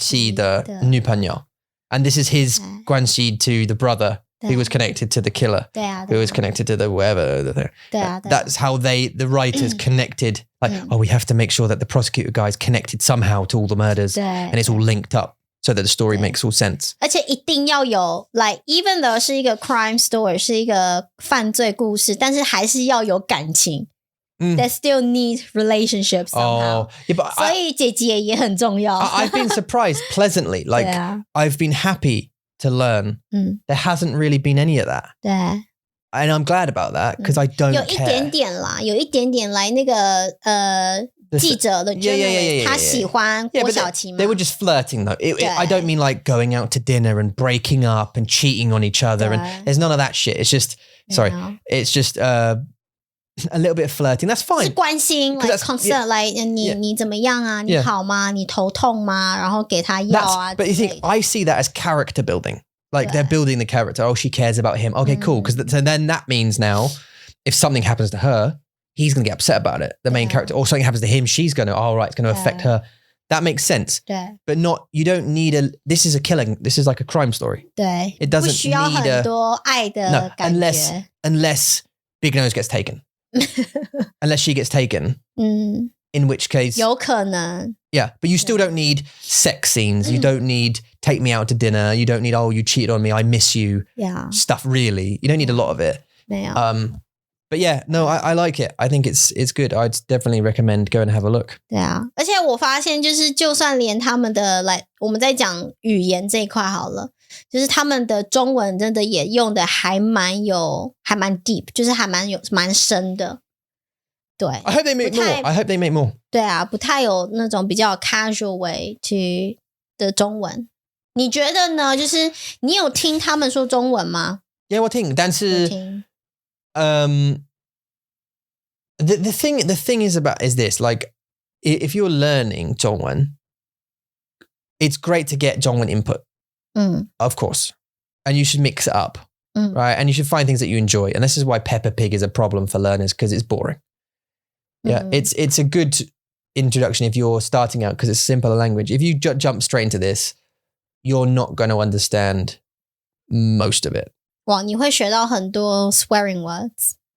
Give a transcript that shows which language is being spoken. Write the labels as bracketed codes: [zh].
[zh] 的女朋友 [en] and this is his 关系 to the brother who was connected to the killer, who was connected to the whatever. That's how the writers connected. Like, we have to make sure that the prosecutor guy is connected somehow to all the murders, and it's all linked up so that the story makes all sense. [zh] 而且一定要有 [en] like even though [zh] 是一个 crime story， 是一个犯罪故事，但是还是要有感情。 [en] They still need relationships somehow. [zh] So 所以姐姐也很重要。 [en] I've been surprised pleasantly. Like I've been happy to learn. There hasn't really been any of that. [zh] 对 [en] And I'm glad about that because I don't care. [zh] 有一点点啦，有一点点来那个记者的 journalist， 他喜欢郭晓琪吗 [en] They were just flirting though. I don't mean like going out to dinner and breaking up and cheating on each other. And there's none of that shit. It's just, it's just a little bit of flirting. That's fine. [zh] 是关心 [en] like concern like [zh] 你怎么样啊？你好吗？你头痛吗？然后给他药啊。 [en] But you think, I see that as character building. Like they're building the character. Oh, she cares about him. Okay, cool. Because then that means now if something happens to her, he's going to get upset about it. The main character. Or something happens to him, she's going to, it's going to affect her. That makes sense. But you don't need this is a killing. This is like a crime story. It doesn't [zh] 不需要很多爱的感觉。 [en] Unless Big Nose gets taken. Unless she gets taken. In which case... [zh] 有可能。 [en] Yeah, but you still don't need sex scenes. You don't need take me out to dinner. You don't need, you cheated on me, I miss you. Stuff, really. You don't need a lot of it. 没有。 But yeah, no, I like it. I think it's good. I'd definitely recommend go and have a look. [zh] 对啊，而且我发现就是就算连他们的我们在讲语言这一块好了，就是他们的中文真的也用的还蛮 deep， 就是还蛮深的。对 [en] I hope they make more. [zh] 对啊，不太有那种比较 [en] casual way to [zh] 的中文。你觉得呢？就是你有听他们说中文吗？ [en] Yeah, [zh] 我听， [en] 但是the thing is this, like if you're learning 中文 it's great to get 中文 input. Of course. And you should mix it up. right? And you should find things that you enjoy. And this is why Peppa Pig is a problem for learners because it's boring. Yeah, it's a good introduction if you're starting out because it's simpler language. If you jump straight into this, you're not going to understand most of it. [zh] 哇，你会学到很多 [en] swearing words.